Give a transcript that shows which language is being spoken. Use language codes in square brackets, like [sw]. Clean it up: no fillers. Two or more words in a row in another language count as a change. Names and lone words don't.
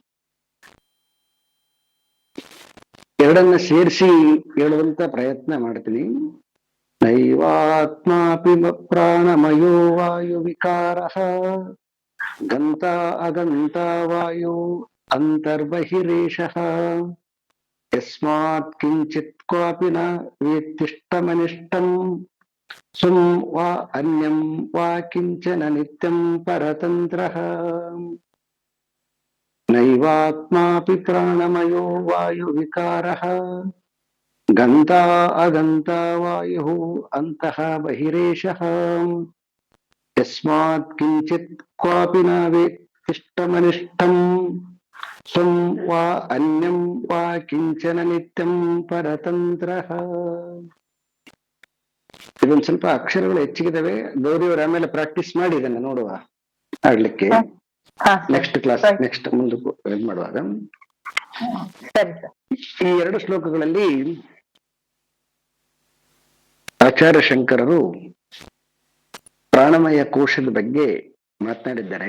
[kn] ಎರಡನ್ನ ಸೇರಿಸಿ ಹೇಳುವಂತ ಪ್ರಯತ್ನ ಮಾಡ್ತೀನಿ. [sa] ನೈವಾತ್ಮಾಪಿ ಪ್ರಾಣಮಯೋ ವಾಯು ವಿಕಾರಃ ಗಂತ ಅಗಂತ ವಾಯು ಅಂತರ್ಬಹಿರೇಶಃ ಯಸ್ಮಾತ್ ಕಿಂಚಿತ್ ಕ್ವಾಪಿ ನ ವೇತ್ತಿಷ್ಟಮನಿಷ್ಟಂ ಸ್ವಂ ವಾ ಅನ್ಯಂ ವಾ ಕಿಂಚನ ನಿತ್ಯಂ ಪರತಂತ್ರಃ. ನೈವಾತ್ಮಾಪಿ ಪ್ರಾಣಮಯೋ ವಾಯು ವಿಕಾರಃ ಗಂತ ಅಗಂತ ವಾಯು ಅಂತಃ ಬಹಿರೇಶಃ ಯಸ್ಮಾತ್ ಕಿಂಚಿತ್ ಕ್ವಾಪಿ ನ ವೇತ್ತಿಷ್ಟಮನಿಷ್ಟಂ ಸ್ವಂ ವಾ ಅನ್ಯಂ ವಾ ಕಿಂಚನ ನಿತ್ಯಂ ಪರತಂತ್ರಃ. [kn] ಇದೊಂದು ಸ್ವಲ್ಪ ಅಕ್ಷರಗಳು ಹೆಚ್ಚಿಗಿದಾವೆ. ಗೌರಿಯವರು ಆಮೇಲೆ ಪ್ರಾಕ್ಟೀಸ್ ಮಾಡಿ ಇದನ್ನ ನೋಡುವ ಆಡ್ಲಿಕ್ಕೆ [en] next class next [kn] ಮುಂದಕ್ಕೂ ಇದು ಮಾಡುವಾಗ. ಈ 2 ಶ್ಲೋಕಗಳಲ್ಲಿ ಆಚಾರ್ಯ ಶಂಕರರು ಪ್ರಾಣಮಯ ಕೋಶದ ಬಗ್ಗೆ ಮಾತನಾಡಿದ್ದಾರೆ.